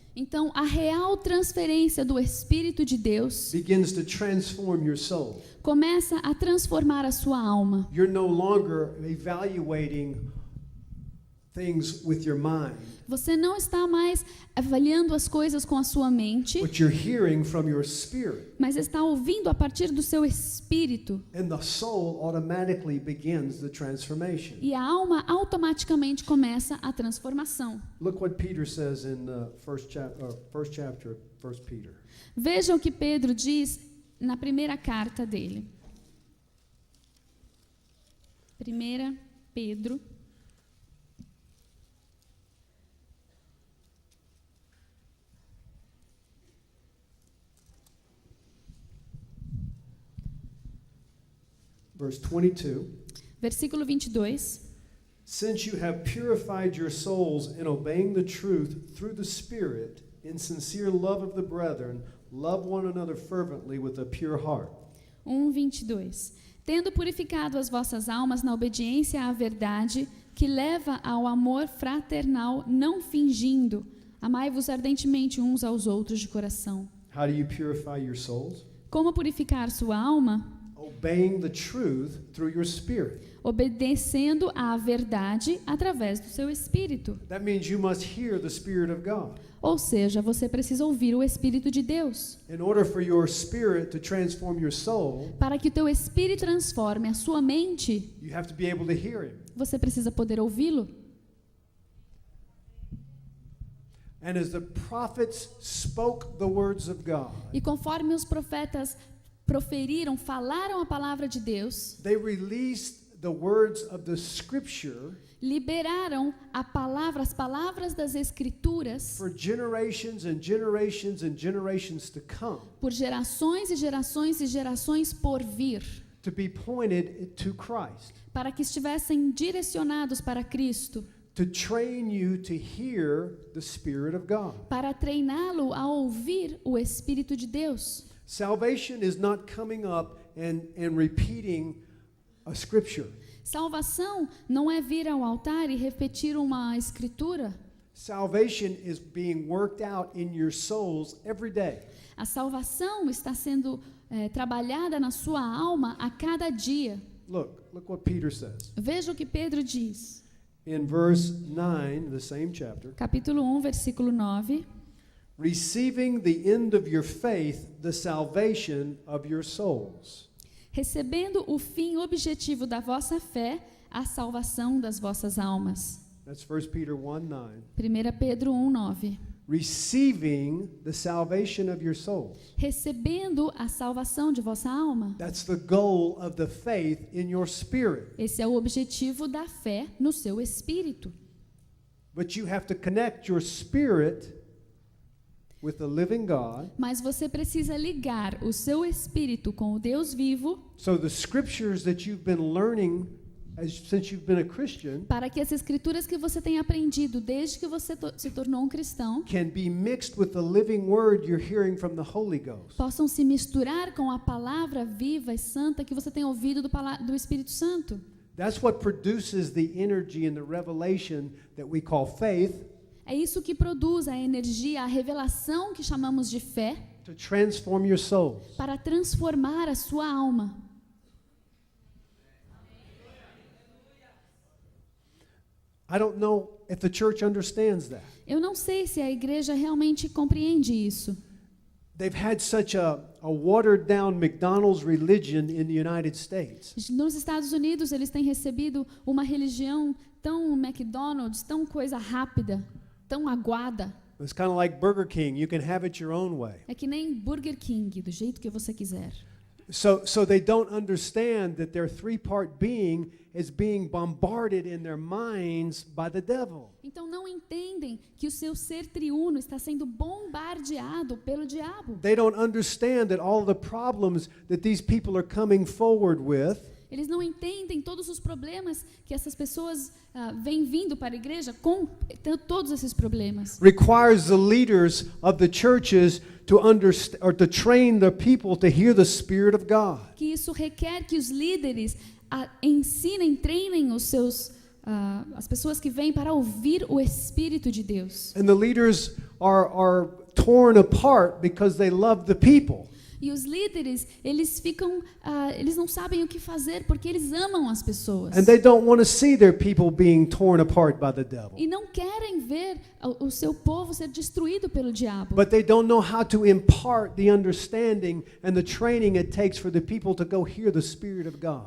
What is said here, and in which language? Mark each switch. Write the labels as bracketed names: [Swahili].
[Portuguese] Então, a real transferência do Espírito de Deus [English] begins to transform your soul. [Portuguese] começa a transformar a sua alma. [English] You're no longer evaluating things with your mind, [Portuguese] Você não está mais avaliando as coisas com a sua mente, [English] but you're hearing from your spirit. [Portuguese] mas está ouvindo a partir do seu espírito. [English] And the soul automatically begins the transformation. [Portuguese] E a alma automaticamente começa a transformação. [English] Look what Peter says in the first chapter of 1 Peter. [Portuguese] Veja o que Pedro diz na primeira carta dele. 1 Pedro. [English] Verse 22. [Portuguese] Versículo 22. [English] Since you have purified your souls in obeying the truth through the Spirit, in sincere love of the brethren, love one another fervently with a pure heart. 1:22. [Portuguese] Tendo purificado as vossas almas na obediência à verdade, que leva ao amor fraternal, não fingindo, amai-vos ardentemente uns aos outros de coração. [English] How do you purify your souls? [Portuguese] Como purificar sua alma? [English] Obeying the truth through your spirit. [Portuguese] Obedecendo à verdade através do seu espírito. [English] That means you must hear the Spirit of God. [Portuguese] Ou seja, você precisa ouvir o Espírito de Deus. [English] In order for your spirit to transform your soul, [Portuguese] Para que o teu espírito transforme a sua mente, [English] you have to be able to hear Him. [Portuguese] você precisa poder ouvi-lo. [English] And as the prophets spoke the words of God, [Portuguese] E conforme os profetas falaram a palavra de Deus, [English] they released the words of the Scripture [Portuguese] liberaram as palavras das Escrituras [English] for generations and generations and generations to come, [Portuguese] por gerações e gerações e gerações por vir, [English] to be pointed to Christ. [Portuguese] para que estivessem direcionados para Cristo. [English] to train you to hear the Spirit of God. [Portuguese] para treiná-lo a ouvir o Espírito de Deus. [English] Salvation is not coming up and repeating a scripture. [Portuguese] Salvação não é vir ao altar e repetir uma escritura. [English] Salvation is being worked out in your souls every day. [Portuguese] A salvação está sendo trabalhada na sua alma a cada dia. [English] Look what Peter says. [Portuguese] Veja o que Pedro diz. [English] In verse 9, the same chapter, [Portuguese] Capítulo 1, versículo 9. [English] receiving the end of your faith, the salvation of your souls. [Portuguese] Recebendo o fim objetivo da vossa fé, a salvação das vossas almas. [English] That's 1 Peter 1:9. [Portuguese] 1 Pedro 1, 9. [English] Receiving the salvation of your souls. [Portuguese] Recebendo a salvação de vossa alma. [English] That's the goal of the faith in your spirit. [Portuguese] Esse é o objetivo da fé no seu espírito. [English] But you have to connect your spirit with the living God. [Portuguese] Mas você precisa ligar o seu espírito com o Deus vivo, [English] So the scriptures that you've been learning since you've been a Christian [Portuguese] para que as escrituras que você tem aprendido desde que você se tornou um cristão [English] can be mixed with the living word you're hearing from the Holy Ghost. [Portuguese] possam se misturar com a palavra viva e santa que você tem ouvido do Espírito Santo. [English] That's what produces the energy and the revelation that we call faith [Portuguese] É isso que produz a energia, a revelação que chamamos de fé, [English] to transform your souls. [Portuguese] para transformar a sua alma. [English] I don't know if the church understands that. [Portuguese] Eu não sei se a igreja realmente compreende isso. [English] They've had such a watered down McDonald's religion in the United States. [Portuguese] Nos Estados Unidos, eles têm recebido uma religião tão McDonald's, tão coisa rápida, tão aguada. [English] It's kind of like Burger King. You can have it your own way. [Portuguese] É que nem Burger King, do jeito que você quiser. [English] So they don't understand that their three-part being is being bombarded in their minds by the devil. [Portuguese] Então não entendem que o seu ser triuno está sendo bombardeado pelo diabo. [English] They don't understand that all the problems that these people are coming forward with [Portuguese] Eles não entendem todos os problemas que essas pessoas vêm vindo para a igreja com todos esses problemas. [English] requires the leaders of the churches to understand or to train the people to hear the Spirit of God. [Portuguese] Que isso requer que os líderes ensinem, treinem as pessoas que vêm para ouvir o Espírito de Deus. [English] And the leaders are torn apart because they love the people. [Portuguese] E os líderes, eles não sabem o que fazer porque eles amam as pessoas. [English] And they don't want to see their people being torn apart by the devil. [Portuguese] E não querem ver o seu povo ser destruído pelo diabo. [English] But they don't know how to impart the understanding and the training it takes for the people to go hear the Spirit of God.